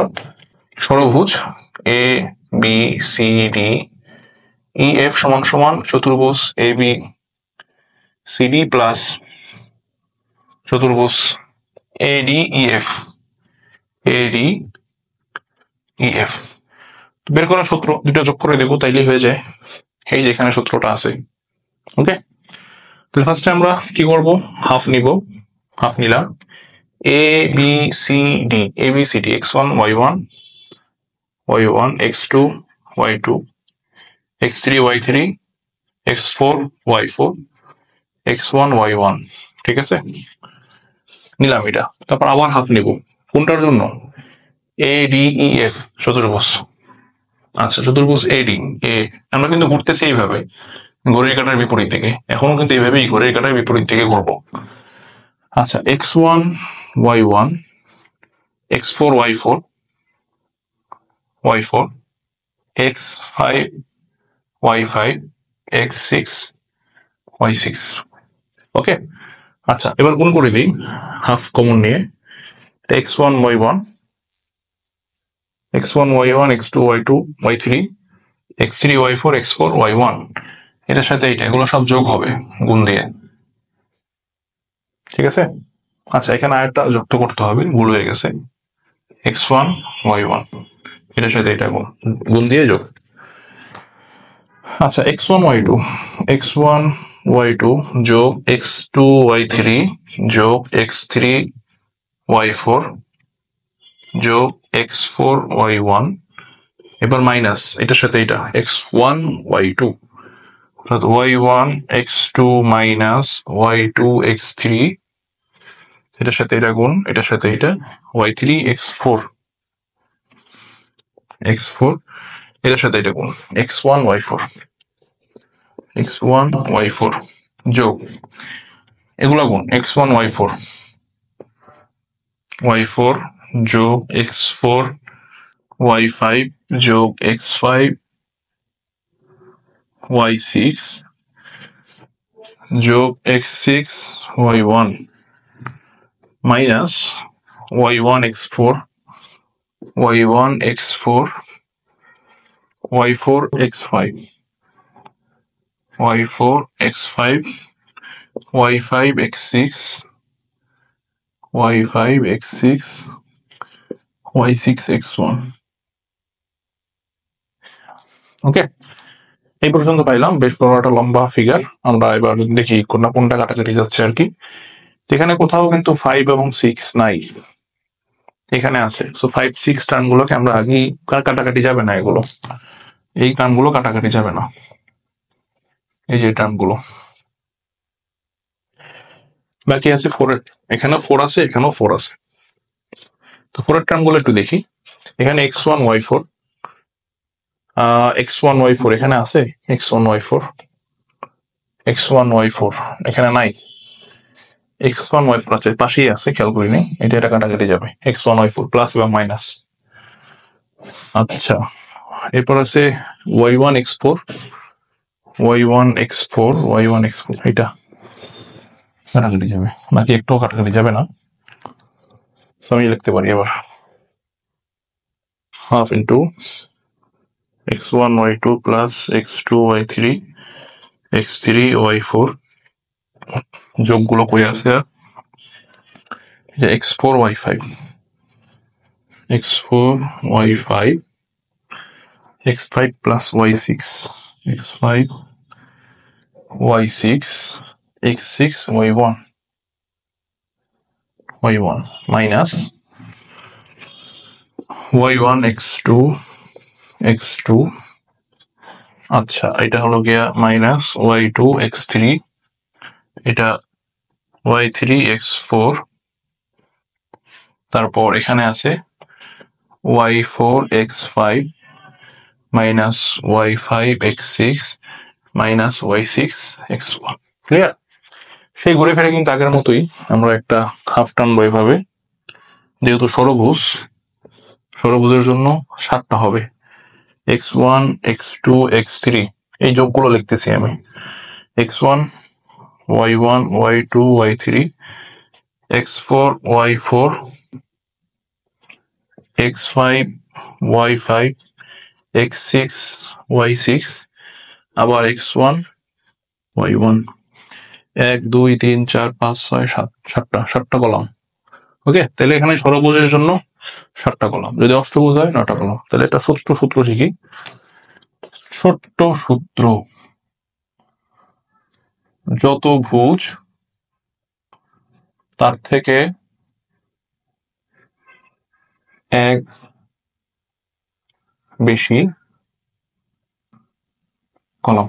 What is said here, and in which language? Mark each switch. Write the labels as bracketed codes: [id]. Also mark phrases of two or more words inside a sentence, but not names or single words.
[bn] ষড়ভুজ এ বি সি ডি ই এফ সমান সমান চতুর্ভুজ এ বি সি ডি প্লাস চতুর্ভুজ এ ডি ই এফ এ ডি ই এফ। বের করার সূত্র দুটো যোগ করে দেবো তাইলেই হয়ে যায়। এই যে এখানে সূত্রটা আছে। ওকে, তাহলে ফার্স্টে আমরা কি করব, হাফ নিব। হাফ নিলাম এ বি সি ডি, এ বি সি ডি x1 y1 y1 x2 y2 x3 y3 x4 y4 x1 y1। ঠিক আছে, নিলাম এটা। তারপর আবার হাফ নিব কোনটার জন্য, এ ডি ই এফ চতুর্ভুজ। আচ্ছা চতুর্ভুজ এ ডি এ, আমরা কিন্তু ঘুরতেছি এইভাবে ঘড়ির কাঁটার বিপরীত থেকে, এখনো কিন্তু এইভাবেই ঘড়ির কাঁটার বিপরীত থেকে ঘুরবো। আচ্ছা x1 y1 x4 y4 y4 x5 y5 x6 y6। ওকে, আচ্ছা এবার গুণ করে দিই হাফ কমন নিয়ে। x1 y1 x1 y1 x2 y2 y3 x3 y4 x4 y1, এটার সাথে এইটা, এগুলো সব যোগ হবে গুণ দিয়ে। ঠিক আছে, আচ্ছা এখানে আরেকটা যুক্ত করতে হবে, ভুল হয়ে গেছে। x1 y1 এটার সাথে এটা গুণ দিয়ে যোগ। আচ্ছা x1 y2 x1 y2 যোগ x2 y3 যোগ x3 y4 যোগ x4 y1, এবার মাইনাস এটার সাথে এটা x1 y2 অর্থাৎ y1 x2 মাইনাস y2 x3, এটার সাথে এটা গুণ, এটার সাথে এটা y3 x4 x4, এটার সাথে এটা গুণ x1 y4 x1 y4 যোগ এগুলা গুণ x1 y4 y4 যোগ x4 y5 যোগ x5 y6 যোগ x6 y1 মাইনাস y1 x4 y1 x4 y4 x5 y4 x5 y5 x6 y5 x6 y6 x1। ওকে, এই পর্যন্ত পাইলাম। বেশ বড় একটা লম্বা ফিগার। আমরা এবার দেখি কোনটা কাটাকাটি যাচ্ছে আর কি। এখানে কোথাও কিন্তু 5 এবং 6 নাই, এখানে আছে। সো 5 6 টার্ম গুলোকে আমরা আগেই কাটাকাটি যাবে না, এগুলো এই টার্ম গুলো কাটাকাটি যাবে না, এই যে টার্ম গুলো বাকি আছে। 4 এর এখানেও 4 আছে, এখানেও 4 আছে। তো 4 এর টার্ম গুলো একটু দেখি। এখানে x1 y4 x1 y4 এখানে আছে, x1 y4 x1 y4 এখানে নাই, x1 y4 আছে পাশেই আছে, খেয়াল করিনি। এটা কাটাকাটি যাবে, x1 y4 প্লাস এবং মাইনাস। আচ্ছা, এরপর আছে y1 x4 y1 x4 y1 x4 এটা কাটাকাটি যাবে, বাকি একটাও কাটাকাটি যাবে না। আমি লিখতে পারি এবার [en] half into [bn] x1 y2 প্লাস x2 y3 x3 y4 যোগগুলো কই আছে আর x4 y5 x4 y5 x5 plus y6 x5 y6 x6 y1 y1 minus y1 x2 x2 আচ্ছা এটা হলো গিয়া মাইনাস y2 x3 এটা y3 x4 তারপর এখানে আছে y4 x5 minus y5 x6 minus y6 x1। ক্লিয়ার? সেই ঘুরে ফিরে কিন্তু আগের মতোই আমরা একটা হাফ টানবো এভাবে, যেহেতু ষড়ভুজের জন্য 7টা হবে। x1 x2 x3 এই যোগগুলো লিখতেছি আমি, x1 y1 y2 y3 x4 y4 x5 y5 x6 y6 আবার x1 y1 1 2 3 4 5 6 7 7টা কলাম। ওকে, তাহলে এখানে ষড়ভুজের জন্য 7টা কলাম, যদি অষ্টভুজ হয় 9টা কলাম। তাহলে এটা সূত্র শিখি। ছোট্ট সূত্র, যত ভুজ তার থেকে এক বেশি কলাম।